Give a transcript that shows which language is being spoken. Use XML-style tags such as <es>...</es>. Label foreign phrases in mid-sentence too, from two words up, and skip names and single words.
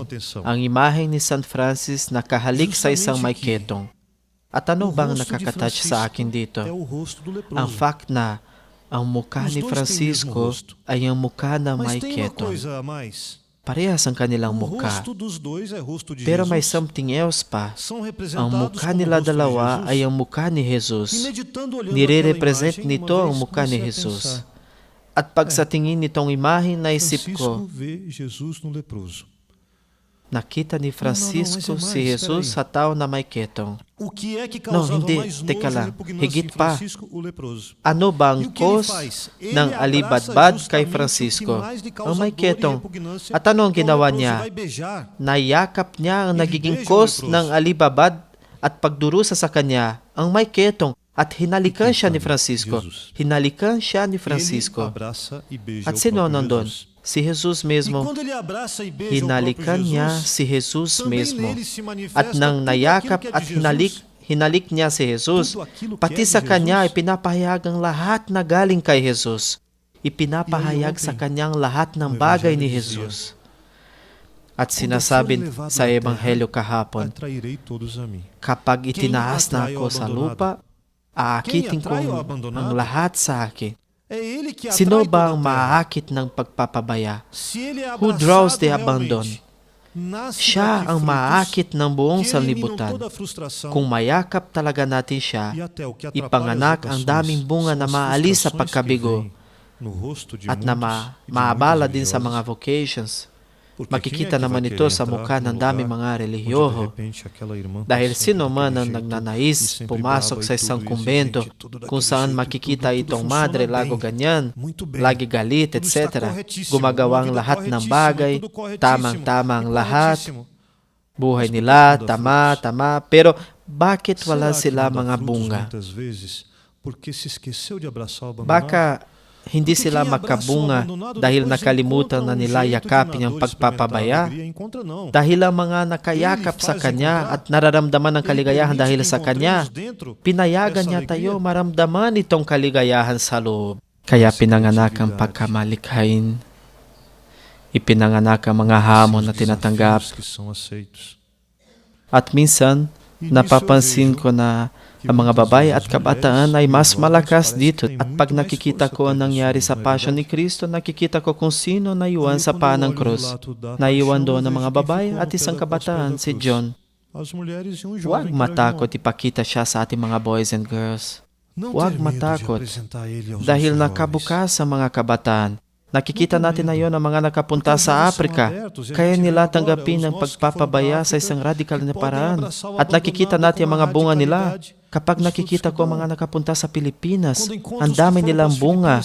<tl>Ang imahen ni San Francis nakahalik sa isang may ketong. At ano bang nakakatouch sa akin dito? Ang fact na ang mukha ni Francisco ay ang mukha na may ketong. Parehas ang kanilang mukha. Pero may</tl> <en>something else</en> <tl>pa. Ang mukha nila dalawa ay ang mukha ni Jesus. Nire-represent nito ang mukha ni Jesus. At pag sa tingin nitong imahe, naisip ko, Nakita ni Francisco si Jesus sa tao na may ketong.</tl> <pt>O que é que Não, causava</pt> <tl>hindi.</tl> <pt>mais</pt> <tl>Teka</tl> <pt>nojo e</pt> <tl>lang.</tl> <pt>repugnância</pt> <tl>Higit</tl> <pt>em</pt> <tl>pa.</tl> <pt>Francisco, o leproso?</pt> <tl>Ano ba ang</tl> <pt>E o que ele</pt> <tl>cause</tl> <pt>faz? Ele</pt> <tl>ng</tl> <pt>abraça</pt> <tl>alibadbad kay</tl> <pt>justamente</pt> <tl>Francisco?</tl> <pt>o que mais lhe causa</pt> <tl>Ang may</tl> <pt>dor e</pt> <tl>ketong.</tl> <pt>repugnância,</pt> <tl>At ano ang</tl> <pt>que é o</pt> <tl>ginawa</tl> <pt>leproso,</pt> <tl>niya?</tl> <pt>vai beijar.</pt> <tl>Nayakap niya ang</tl> <pt>Ele</pt> <tl>nagiging</tl> <pt>beija o</pt> <tl>cause</tl> <pt>leproso.</pt> <tl>ng alibabad at pagdurusa sa kanya, ang may ketong, at hinalikan siya ni Francisco. Jesus. Hinalikan siya ni</tl> <pt>Ele</pt> <tl>Francisco.</tl> <pt>abraça e beija</pt> <tl>At</tl> <pt>o</pt> <tl>sino</tl> <pt>próprio</pt> <tl>nandun?</tl> <pt>Jesus.</pt> <tl>Si Jesus</tl> <pt>E</pt> <tl>mesmo.</tl> <pt>quando ele abraça e beija o próprio</pt> <tl>Hinalikan niya</tl> <pt>Jesus,</pt> <tl>si Jesus</tl> <pt>também</pt> <tl>mesmo.</tl> <pt>nele se manifesta</pt> <tl>At nang</tl> <pt>tudo</pt> <tl>nayakap</tl> <pt>aquilo que é</pt> <tl>at</tl> <pt>de Jesus,</pt> <tl>hinalik niya si Jesus,</tl> <pt>tudo aquilo que</pt> <tl>pati</tl> <pt>é de</pt> <tl>sa kanya ay</tl> <pt>Jesus.</pt> <tl>pinapahayag ang lahat na galing kay Jesus. Ipinapahayag sa kanyang lahat ng bagay ni Jesus. At sinasabi sa Ebanghelyo kahapon,</tl> <pt>Atrairei todos a mim.</pt> <tl>kapag itinaas na ako sa lupa, aakitin ko</tl> <pt>Quem atrai o abandonado?</pt> <tl>ang lahat sa akin.</tl> <pt>É ele que atrai</pt> <tl>Sino</tl> <pt>toda</pt> <tl>ba</tl> <pt>a</pt> <tl>ang</tl> <pt>terra.</pt> <tl>maaakit ng pagpapabaya?</tl> <pt>Se ele é</pt> <en>Who draws the</en> <pt>abraçado</pt> <en>abandon?</en> <pt>realmente, nasce</pt> <tl>Siya</tl> <pt>daqui</pt> <tl>ang</tl> <pt>frutos</pt> <tl>maaakit ng buong</tl> <pt>que eliminam</pt> <tl>sanlibutan.</tl> <pt>toda a frustração</pt> <tl>Kung mayakap talaga natin siya,</tl> <pt>e até o que atrapalha</pt> <tl>ipanganak</tl> <pt>as</pt> <tl>ang</tl> <pt>vocações</pt> <tl>daming bunga</tl> <pt>são</pt> <tl>na</tl> <pt>as</pt> <tl>maalis sa</tl> <pt>frustrações que</pt> <tl>pagkabigo</tl> <pt>vêm no rosto de</pt> <tl>at na</tl> <pt>muitos e de</pt> <tl>maabala</tl> <pt>muitos</pt> <tl>din sa mga</tl> <pt>religiosos.</pt> <tl>vocations.</tl> <pt>Porque</pt> <tl>Makikita</tl> <pt>quem é que</pt> <tl>naman</tl> <pt>vai</pt> <tl>ito</tl> <pt>querer</pt> <tl>sa</tl> <pt>entrar</pt> <tl>mukha</tl> <pt>num</pt> <tl>ng</tl> <pt>lugar</pt> <tl>daming mga</tl> <pt>onde, de</pt> <tl>relihiyoso.</tl> <pt>repente, aquela irmã tá</pt> <tl>Dahil</tl> <pt>sempre</pt> <tl>sino man</tl> <pt>daquele</pt> <tl>ang</tl> <pt>jeito, e</pt> <tl>nagnanais</tl> <pt>sempre</pt> <tl>pumasok</tl> <pt>brava</pt> <tl>sa</tl> <pt>e</pt> <tl>isang</tl> <pt>tudo isso,</pt> <tl>kumbento</tl> <pt>gente, tudo</pt> <tl>kung</tl> <pt>daquele</pt> <tl>saan</tl> <pt>jeito,</pt> <tl>makikita</tl> <pt>tudo</pt> <tl>itong</tl> <pt>funciona</pt> <tl>madre lago</tl> <pt>bem,</pt> <tl>ganyan,</tl> <pt>muito bem.</pt> <tl>lagi galit,</tl> <pt>Tudo está</pt> <tl>etc.</tl> <pt>corretíssimo,</pt> <tl>Gumagawang</tl> <pt>uma vida</pt> <tl>lahat ng</tl> <pt>corretíssima,</pt> <tl>bagay,</tl> <pt>tudo corretíssimo,</pt> <tl>tamang-tamang</tl> <pt>e</pt> <tl>lahat,</tl> <pt>corretíssimo.</pt> <tl>buhay</tl> <pt>Mas por que</pt> <tl>nila,</tl> <pt>não dá frutos?</pt> <tl>tama, pero bakit wala</tl> <pt>Será que</pt> <tl>sila</tl> <pt>não dá</pt> <tl>mga</tl> <pt>frutos</pt> <tl>bunga?</tl> <pt>muitas vezes porque se esqueceu de abraçar o abandonado?</pt> <tl>Baka hindi</tl> <pt>Porque</pt> <tl>sila</tl> <pt>quem abraça o</pt> <tl>makabunga</tl> <pt>abandonado</pt> <tl>dahil</tl> <pt>depois</pt> <tl>nakalimutan</tl> <pt>encontra</pt> <tl>na</tl> <pt>um</pt> <tl>nila</tl> <pt>jeito de</pt> <tl>yakapin</tl> <pt>na</pt> <tl>ang</tl> <pt>dor experimentar a</pt> <tl>pagpapabaya,</tl> <pt>alegria, encontra não.</pt> <tl>dahil ang mga nakayakap sa kanya at nararamdaman ng kaligayahan</tl> <pt>Ele</pt> <tl>dahil</tl> <pt>permite</pt> <tl>sa</tl> <pt>que</pt> <tl>kanya,</tl> <pt>encontremos dentro</pt> <tl>pinayagan</tl> <pt>essa</pt> <tl>niya</tl> <pt>alegria.</pt> <tl>tayo maramdaman itong kaligayahan sa loob. Kaya pinanganak ang pagkamalikhain. Ipinanganak ang mga hamon na</tl> <pt>Esses</pt> <tl>tinatanggap.</tl> <pt>desafios que são aceitos.</pt> <tl>At minsan, napapansin ko na ang mga babae at kabataan ay mas malakas dito. At pag nakikita ko ang nangyari sa Passion ni Cristo, nakikita ko kung sino naiwan sa paa ng krus. Naiwan doon ang mga babae at isang kabataan, si John.</tl> <pt>As mulheres e um</pt> <tl>Huwag</tl> <pt>jovem</pt> <tl>matakot</tl> <pt>que era</pt> <tl>ipakita siya sa ating mga</tl> <en>boys and girls.</en> <pt>Não</pt> <tl>Huwag</tl> <pt>ter medo de</pt> <tl>matakot</tl> <pt>apresentar ele aos</pt> <tl>dahil</tl> <pt>nossos</pt> <tl>nakabukas ang mga kabataan. Nakikita natin na yon ang mga nakapunta sa Afrika. Kaya nila tanggapin ang pagpapabaya sa isang radikal na paraan. At nakikita natin ang mga bunga nila. Kapag nakikita ko ang mga nakapunta sa Pilipinas, ang dami nilang bunga.</tl>